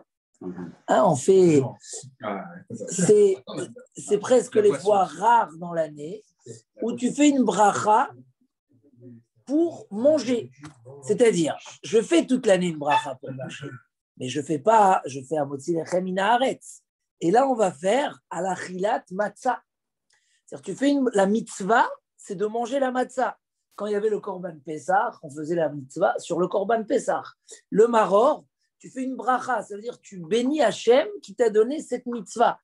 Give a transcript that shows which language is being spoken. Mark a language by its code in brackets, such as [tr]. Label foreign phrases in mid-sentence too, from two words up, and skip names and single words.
[fr] Hein, on fait... C'est presque les fois rares dans l'année où tu fais une bracha pour manger. C'est-à-dire, je fais toute l'année une bracha pour manger, mais je fais un [he] מוציא לחם מן הארץ. [fr] Et là, on va faire [he] על אכילת מצה. [fr] C'est-à-dire, tu fais la mitzvah, c'est de manger la matzah. Quand il y avait le [he] קרבן פסח, [fr] on faisait la mitzvah sur le [he] קרבן פסח. [fr] Le maror, tu fais une bracha, ça veut dire tu bénis Hachem qui t'a donné cette mitzvah.